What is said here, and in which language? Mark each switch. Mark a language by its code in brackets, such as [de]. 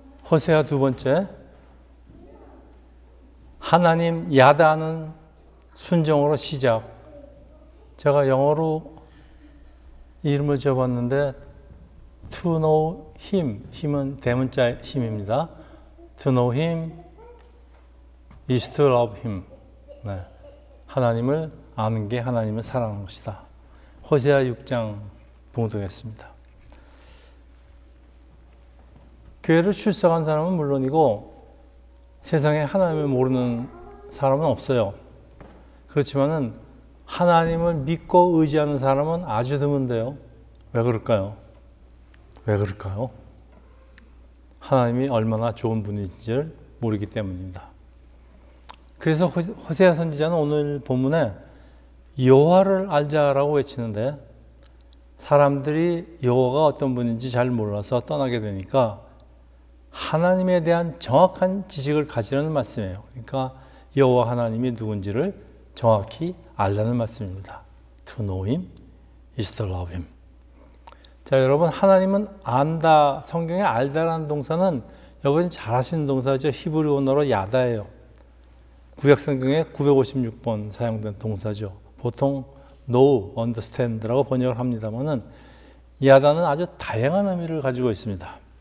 [ko] 호세아 두 번째, 하나님 야다는 순종으로 시작. 제가 영어로 이름을 지어봤는데 [en] To know him, [ko] 힘은 대문자 힘입니다. [en] To know him is to love him. [ko] 네. 하나님을 아는 게 하나님을 사랑하는 것이다. 호세아 6장 봉독했습니다. 교회를 출석한 사람은 물론이고 세상에 하나님을 모르는 사람은 없어요. 그렇지만은 하나님을 믿고 의지하는 사람은 아주 드문데요. 왜 그럴까요? 왜 그럴까요? 하나님이 얼마나 좋은 분인지를 모르기 때문입니다. 그래서 호세아 선지자는 오늘 본문에 여호와를 알자라고 외치는데 사람들이 여호와가 어떤 분인지 잘 몰라서 떠나게 되니까 하나님에 대한 정확한 지식을 가지라는 말씀이에요. 그러니까 여호와 하나님이 누군지를 정확히 알라는 말씀입니다. [en] To know him is to love him. [ko] 자, 여러분, 하나님은 안다, 성경에 알다라는 동사는 여러분이 잘 아시는 동사죠. 히브리 언어로 야다예요. 구약 성경에 956번 사용된 동사죠. 보통 [en] know, understand [ko] 라고 번역을 합니다만은 야다는 아주 다양한 의미를 가지고 있습니다.